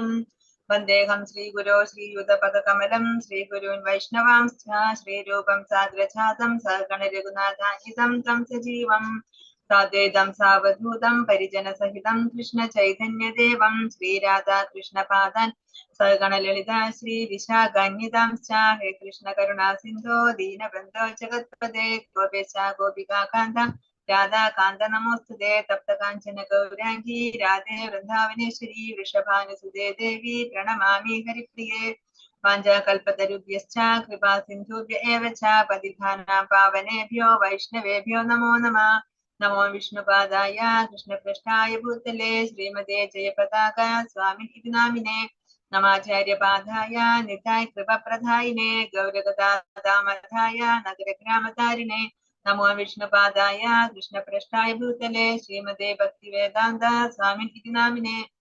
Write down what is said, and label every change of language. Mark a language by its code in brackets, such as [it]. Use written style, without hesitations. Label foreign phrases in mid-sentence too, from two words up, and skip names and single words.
[sa] വന്ദേഹം ശ്രീഗുരോ ശ്രീയുതപദകമലം ശ്രീഗുരുൻ വൈഷ്ണവാംശ്ച ശ്രീരൂപം സാഗ്രജാതം സഹഗണ രഘുനാഥാന്വിതം തം സജീവം സാദ്വൈതം സാവധൂതം പരിജനസഹിതം കൃഷ്ണ ചൈതന്യദേവം ശ്രീരാധാ കൃഷ്ണപാദാൻ സഹഗണ ലളിത ശ്രീ വിശാഖാന്വിതാംശ്ച. ഹേ കൃഷ്ണ കരുണാ സിന്ധോ ദീനബന്ധോ ജഗത്പദേ ഗോപേശ ഗോപികാകാന്ത രാധാകാന്ത നമോസ്തുതേ. തപ്തകാഞ്ചന ഗൗരാംഗീ രാധേ വൃന്ദാവനേശ്വരി വൃഷഭാനുസുതേ ദേവി പ്രണമാമി ഹരിപ്രിയേ. വാഞ്ചാകൽപതരുഭ്യശ്ച കൃപാ സിന്ധുഭ്യ ഏവ ച പതിതാനാം പാവനേഭ്യോ വൈഷ്ണവേഭ്യോ നമോ നമഃ. നമോ വിഷ്ണുപാദായ കൃഷ്ണപൃഷ്ഠായ ഭൂതലേ ശ്രീമതേ ജയപതാക സ്വാമിനി നാമിനെ. നമാചാര്യപാദായ നിതായ കൃപപ്രദായിനെ ഗൗരഗദാമധായ നഗരഗ്രാമതാരിണെ. നമോ വിഷ്ണുപാദായ കൃഷ്ണപൃഷ്ഠായ ഭൂതലേ ശ്രീമതേ ഭക്തിവേദാന്ത സ്വാമിനി നാമിനെ.